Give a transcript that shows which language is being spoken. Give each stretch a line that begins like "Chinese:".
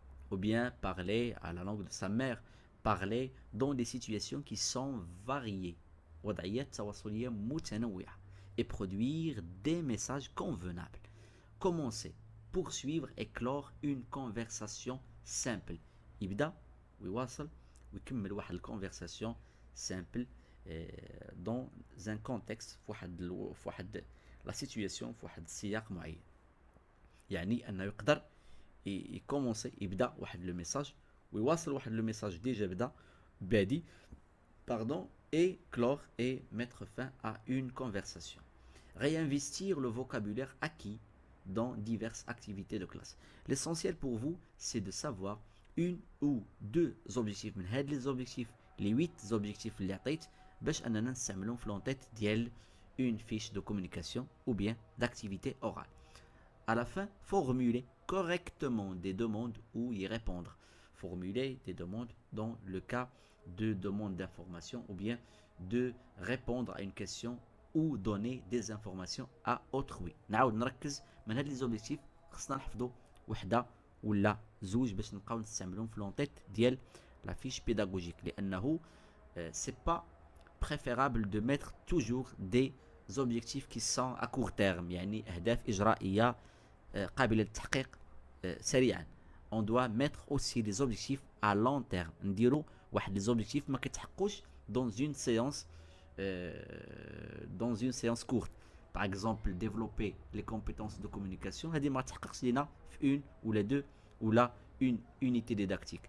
French: Ou bien parler à la langue de sa mère, parler dans des situations qui sont variées.
Arabic: وضعيات تواصلية متنوعة.
French: Et produire des messages convenables. Commencer, poursuivre et clore une conversation simple.
Arabic: يبدأ ويواصل ويكمل واحد الكونفرساسيون
French: simple dans un contexte
Arabic: في واحد لا سيتوياسيون في واحد السياق معين. يعني انه يقدر يكومونسي يبدا واحد لو ميساج ويواصل واحد لو ميساج ديجا بدا بادي
French: pardon et clore et mettre fin à une conversation. Réinvestir le vocabulaire acquis dans diverses activités de classe. L'essentiel pour vous, c'est de savoir une ou deux objectifs
Arabic: من هاد
French: les objectifs les 8 objectifs
Arabic: اللي عطيت باش اننا نستعملهم في لونتيت ديال
French: une fiche de communication ou bien d'activité orale. À la fin, formuler correctement des demandes ou y répondre. Formuler des demandes dans le cas de demande d'information ou bien de répondre à une question ou donner des informations à autrui.
Arabic: نعاود نركز
French: من هاد les objectifs
Arabic: خصنا نحفظوا وحده ولا زوج باش نبقاو نستعملهم في لونتيت ديال
French: la fiche pédagogique لانه c'est pas préférable de mettre toujours des objectifs qui sont à court terme،
Arabic: يعني أهداف إجرائية قابلة للتحقيق سريعا.
French: On doit mettre aussi des objectifs à long terme.
Arabic: نديرو واحد
French: les objectifs
Arabic: ما كيتحققوش
French: dans une séance courte. Par exemple, développer les compétences de communication
Arabic: هذه ما تحققش لينا في
French: une ou les deux ou la une unité didactique.